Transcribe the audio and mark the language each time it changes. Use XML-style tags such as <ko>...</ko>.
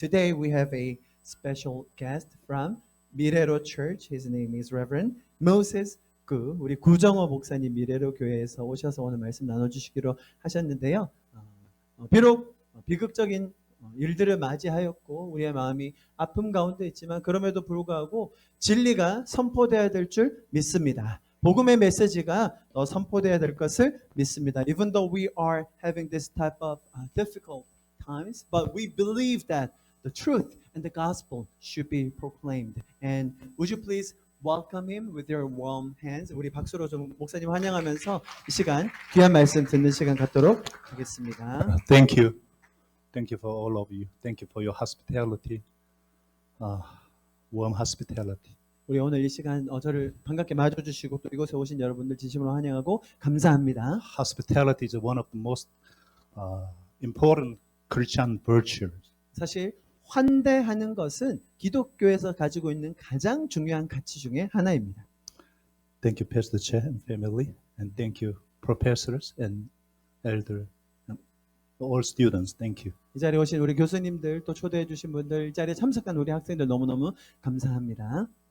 <en>Today we have a special guest from 미래로 Church. His name is Reverend Moses Gu.</en> <ko>우리 구정호 목사님 미래로 교회에서 오셔서 오늘 말씀 나눠주시기로 하셨는데요. 비록 비극적인 일들을 맞이하였고 우리의 마음이 아픔 가운데 있지만 그럼에도 불구하고 진리가 선포되어야 될 줄 믿습니다. 복음의 메시지가 선포되어야 될 것을 믿습니다.</ko> <en>Even though we are having this type of difficult times, but we believe that the truth and the gospel should be proclaimed. And would you please welcome him with your warm hands.</en> <ko>우리 박수로 좀 목사님 환영하면서 이 시간 귀한 말씀 듣는 시간 갖도록 하겠습니다.</ko> <en>Thank you. Thank you for all of you. Thank you for your hospitality. Warm hospitality.</en> <ko>우리 오늘 이 시간 저를 반갑게 맞아주시고 또 이곳에 오신 여러분들 진심으로 환영하고 감사합니다.</ko> <en>Hospitality is one of the most important Christian virtues.</en> <ko>사실 환대하는 것은 기독교에서 가지고 있는 가장 중요한 가치 중에 하나입니다.</ko> <en>Thank you, Pastor Che and family, and thank you, professors and elder, and all students. Thank you.</en> <ko>이 자리에 오신 우리 교수님들 또 초대해 주신 분들 이 자리에 참석한 우리 학생들 너무너무 감사합니다.</ko>